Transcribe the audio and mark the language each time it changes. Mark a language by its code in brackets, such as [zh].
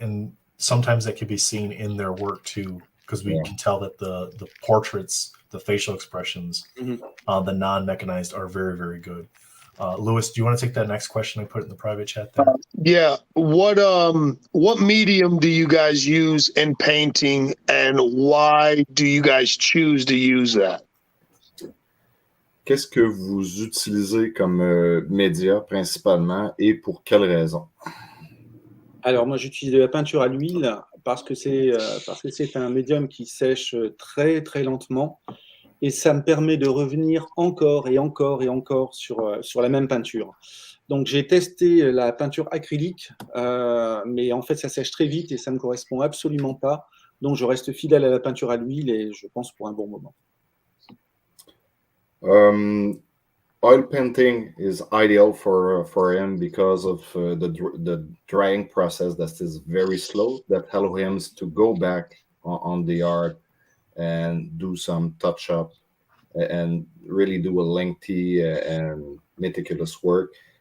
[en] And sometimes that can be seen in their work too, because we can tell that the portraits, the facial expressions, the non-mechanized are very, very good. Lewis, do you want to take that next question I put in the private chat there? Yeah. What medium do you guys use in painting, and why do you guys choose to use that? [fr] Qu'est-ce que vous utilisez comme média principalement et pour quelles raisons? Alors moi j'utilise de la peinture à l'huile parce que c'est un médium qui sèche très très lentement et ça me permet de revenir encore et encore et encore sur la même peinture. Donc j'ai testé la peinture acrylique, mais en fait ça sèche très vite et ça ne me correspond absolument pas. Donc je reste fidèle à la peinture à l'huile et je pense pour un bon moment. [en] Oil painting is ideal for him because of the drying process that is very slow, that allows him to go back on the art and do some touch up and really do a lengthy and meticulous work.